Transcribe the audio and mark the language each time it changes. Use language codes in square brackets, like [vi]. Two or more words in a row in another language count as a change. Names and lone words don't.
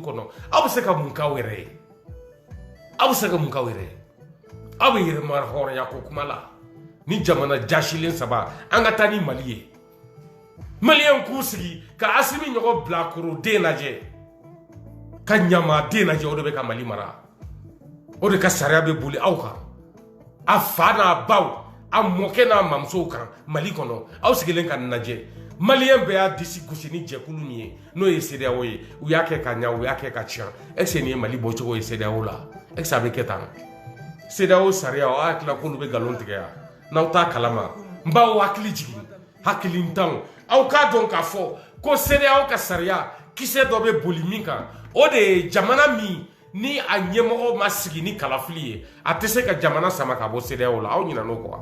[bm] kɔnɔ aw bɛ se ka mun k'aw yɛrɛ ye aw bɛ se ka mun k'aw yɛrɛ ye aw bɛ yɛrɛma hɔrɔnya ko kuma la ni jamana jasilen saba an ka taa ni Mali ye Maliyɛn k'u sigi ka Asimi ɲɔgɔn bilakoro den lajɛ ka ɲama den lajɛ o de bɛ ka Mali mara o de ka sariya bɛ boli aw kan a fa n'a baw a mɔkɛ n'a mamusow kan Mali kɔnɔ aw sigilen ka nin lajɛ Maliyɛn bɛɛ y'a disi gosi ni jɛkulu min ye n'o ye CEDEAO ye u y'a kɛ ka ɲa u y'a kɛ ka tiɲɛ [fr] est-ce que [bm] nin ye Mali bɔcogo ye CEDEAO la [fr] est-ce que [bm] a bɛ kɛ tan CEDEAO sariya aw hakili la k'olu bɛ nkalon tigɛ yan n'aw t'a kalama n b'aw hakili jigin hakilintanw aw k'a dɔn k'a fɔ ko CEDEAO ka sariya kisɛ dɔ bɛ boli min kan o de ye jamana min ni a ɲɛmɔgɔ ma sigi ni kalafili ye a tɛ se ka jamana sama ka bɔ CEDEAO la aw ɲinɛ n'o kɔ